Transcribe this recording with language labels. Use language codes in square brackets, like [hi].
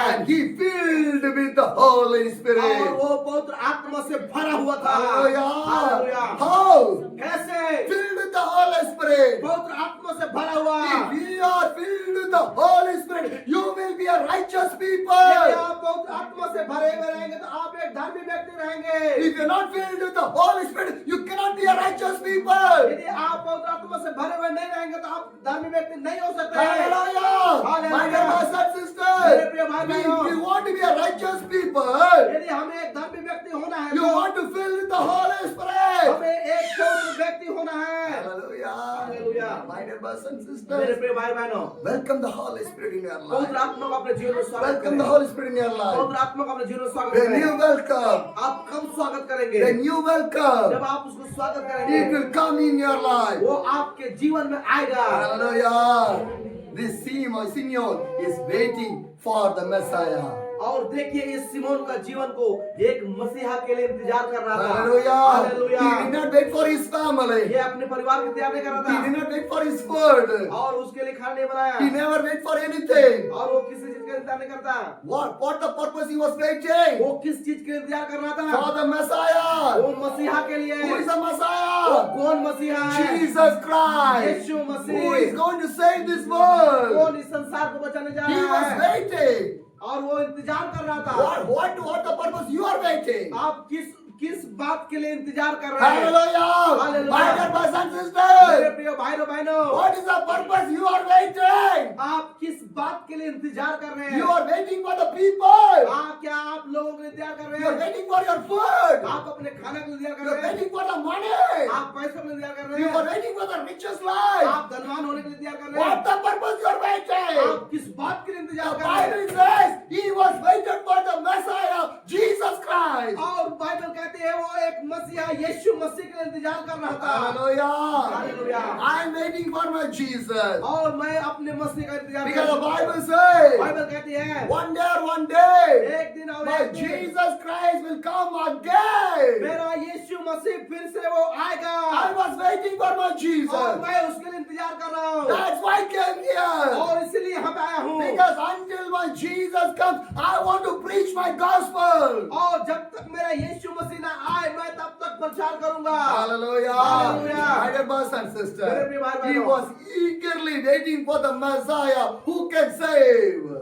[en] And he filled with the Holy [hi] और [en] Spirit. [hi] वो पवित्र आत्मा से भरा हुआ था। [en] Hallelujah. [hi] हालेलुया। [en] How? [hi] कैसे? [en] Filled with the Holy Spirit. [hi] पवित्र आत्मा से भरा हुआ। [en] If we are filled with the Holy Spirit, you will be a righteous [hi] यदि [en] people. [hi] आप पवित्र आत्मा से भरे हुए रहेंगे तो आप एक धर्मी व्यक्ति रहेंगे। [en] If you're not filled with the Holy Spirit, you cannot be a righteous people. [hi] यदि आप पवित्र आत्मा से भरे हुए नहीं रहेंगे तो आप धर्मी व्यक्ति नहीं हो सकते। [en] Hallelujah. My dear brothers and [hi] मेरे [en] sisters, [hi] प्रिय भाई [en] if [hi] बहनों, [en] you want to be a righteous people, [hi] यदि हमें एक धर्मी व्यक्ति होना है [en] you [hi] तो [en] want to fill with the Holy Spirit. [hi] हमें एक पवित्र व्यक्ति होना है। [en] Hallelujah. Hallelujah. My dear brothers and [hi] मेरे [en] sisters, [hi] प्रिय भाई बहनों, [en] welcome the Holy Spirit in your [hi] पवित्र [en] life. [hi] आत्मा को अपने जीवन में स्वागत [en] Welcome the [hi] करें। [en] Holy Spirit in your life. [hi] पवित्र आत्मा को अपने जीवन में स्वागत [en] When you [hi] करें। [en] welcome, [hi] आप कब स्वागत करेंगे? [en] when you welcome, [hi] जब आप उसको स्वागत [en] it [hi] करेंगे [en] will come in your life. [hi] वो आपके जीवन में आएगा। [en] Hallelujah. This Simeon is waiting for the Messiah. [hi] और देखिए इस सिमोन का जीवन को एक मसीहा के लिए इंतजार कर रहा था। [en] Hallelujah. [hi] Hallelujah. [en] He did not wait for his family. [hi] ये अपने परिवार के तैयार नहीं कर रहा [en] He did [hi] था [en] not wait for his food. [hi] और उसके लिए खाना नहीं बनाया [en] He never wait for anything. [hi] और वो किसी चीज का इंतजार नहीं करता। [en] What the purpose he was waiting? [hi] वो किस चीज के लिए इंतजार कर रहा [en] For [hi] था? [en] the Messiah. [hi] वो मसीहा के लिए। [en] Who is the [hi] वो [en] Messiah? [hi] कौन मसीहा है? [en] Jesus Christ. [hi] Yeshu [en] Who [hi] Masih. [en] is going to save this world? [hi] कौन इस संसार को बचाने जा [en] He [hi] रहा [en] was [hi] है? [en] waiting. [hi] और वो इंतजार कर रहा था। [en] What the purpose you are waiting? [hi] आप किस बात के लिए इंतजार कर रहे हैं? [en] Hallelujah. Hallelujah. My dear brothers and [hi] मेरे [en] sisters. [hi] प्रिय भाइयों बहनों, [en] What is the purpose you are waiting? [hi] आप किस बात के लिए इंतजार कर रहे हैं? [en] You are waiting for the people. [hi] क्या आप लोगों के लिए इंतजार कर [en] You [hi] रहे [en] are [hi] हैं? [en] waiting for your food. [hi] आप अपने खाने के लिए इंतजार कर [en] You are [hi] रहे हैं? [en] waiting for the money. [hi] आप पैसों के लिए इंतजार कर रहे [en] You are [hi] हैं? [en] waiting for the richest life. [hi] आप धनवान होने के लिए इंतजार कर रहे हैं? [en] What the purpose you are waiting? [hi] आप किस बात के लिए इंतजार [en] The [hi] कर रहे हैं? [en] Bible says he was waited for the Messiah, Jesus Christ. [hi] और बाइबल कहती है वो एक मसीहा यीशु मसीह के लिए इंतजार कर रहा था। [en] Hallelujah. Hallelujah. I am waiting for my Jesus. [hi] और मैं अपने मसीह का इंतजार [en] Because [hi] कर [en] the [hi] रहा हूँ। [en] Bible says [hi] बाइबल कहती है [en] one day [hi] एक दिन और [en] my [hi] एक दिन [en] Jesus Christ will come again. [hi] मेरा यीशु मसीह फिर से वो आएगा [en] I was waiting for my [hi] और [en] Jesus. [hi] मैं उसके लिए इंतजार कर रहा हूँ [en] That's why I came here. और इसीलिए यहाँ पे आया हूँ। Because until my Jesus comes, I want to preach my gospel. [hi] और जब तक मेरा यीशु मसीह ना आए मैं तब तक प्रचार करूंगा। [en] Hallelujah. Hallelujah. My dear brothers and [hi] मेरे [en] sisters, [hi] प्रिय भाई [en] he [hi] बहनों, [en] was eagerly waiting for the Messiah who can save.